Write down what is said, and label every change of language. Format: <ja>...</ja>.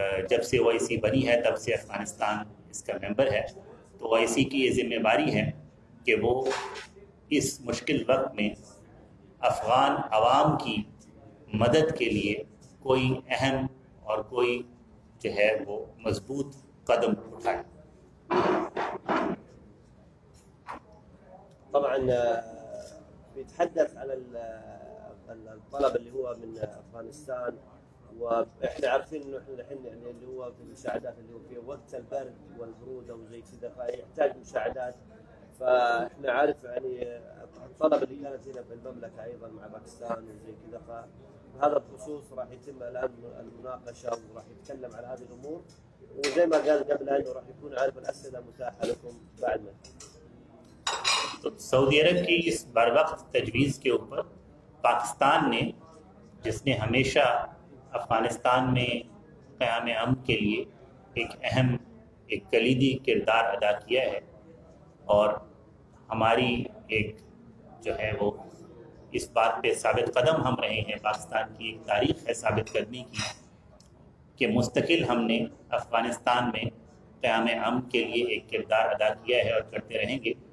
<ur>جب سے OIC بنی ہے تب سے افغانستان اس کا ممبر ہے، تو OIC کی یہ ذمہ داری ہے کہ وہ اس مشکل وقت میں افغان عوام کی مدد کے لیے کوئی اہم اور کوئی جو ہے وہ مضبوط قدم اٹھائے.</ur> <ar>طبعا بيتحدث عن الطلب اللي هو من افغانستان، واحنا عارفين انه احنا الحين يعني اللي هو في المساعدات اللي هو في وقت البرد والبروده وزي كذا فيحتاج مساعدات. فاحنا عارف يعني الطلب اللي كانت هنا في المملكه ايضا مع باكستان وزي كذا، فهذا بخصوص راح يتم الان المناقشه وراح يتكلم على هذه الامور، وزي ما قال قبل انه راح يكون عارف الاسئله متاحه لكم بعد ما.</ar> <ur>تو سعودی عرب کی اس بر وقت تجویز کے اوپر پاکستان نے، جس نے ہمیشہ افغانستان میں قیام امن کے لیے ایک اہم، ایک کلیدی کردار ادا کیا ہے، اور ہماری ایک جو ہے وہ اس بات پہ ثابت قدم ہم رہے ہیں، پاکستان کی ایک تاریخ ہے ثابت کرنے کی کہ مستقل ہم نے افغانستان میں قیام امن کے لیے ایک کردار ادا کیا ہے اور کرتے رہیں گے.</ur>